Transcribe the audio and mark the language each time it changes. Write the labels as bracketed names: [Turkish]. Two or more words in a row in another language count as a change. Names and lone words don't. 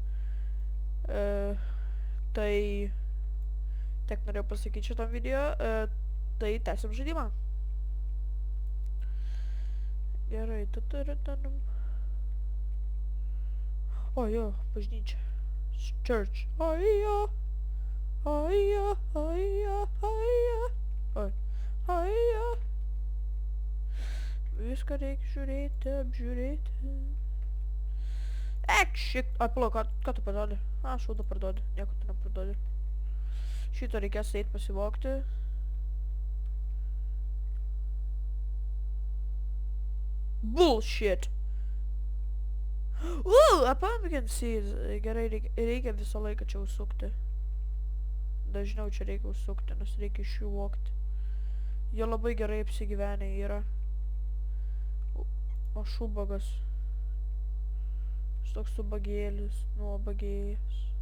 [Lithuanian] Tai tiek norėjau pasakyti šitam video, tai tęsim žaidimą. Gerai, o jo, bažnyčia. Church. Aija, aija, aija, aija. Oi, aija. Viską reikia žiūrėti, apžiūrėti. Šik, palauk, ką tu parduodi? Šaudą parduodi, nieko tu neparduodi. Šito reikės eit pasivokti. Bullshit! [English] A pumpkin seed. [Lithuanian] Gerai, reikia visą laiką čia užsukti. Dažniau čia reikia užsukti, nes reikia iš jų vokti. Jie labai gerai apsigyvenę yra. O šubagas. Toks subagėlis, nuobagėjęs.